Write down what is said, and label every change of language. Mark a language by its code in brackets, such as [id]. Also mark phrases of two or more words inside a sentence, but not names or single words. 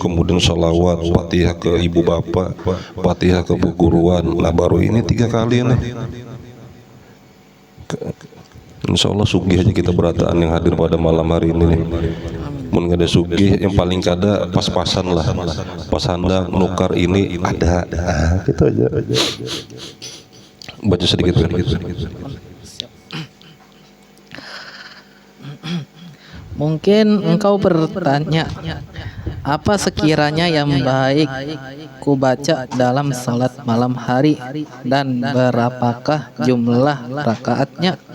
[id] Kemudian salawat, fatihah ke ibu bapak, fatihah ke peguruan. Nah baru ini 3 kali nih. [ar] Insya Allah [bjn] sugih aja kita berataan yang hadir pada malam hari ini nih. Mun ada sugih yang paling kada pas-pasan lah, pas hendak nukar ini ada. Nah, [id] gitu aja. Baca sedikit. Mungkin engkau bertanya, apa sekiranya yang baik ku baca dalam salat malam hari dan berapakah jumlah rakaatnya?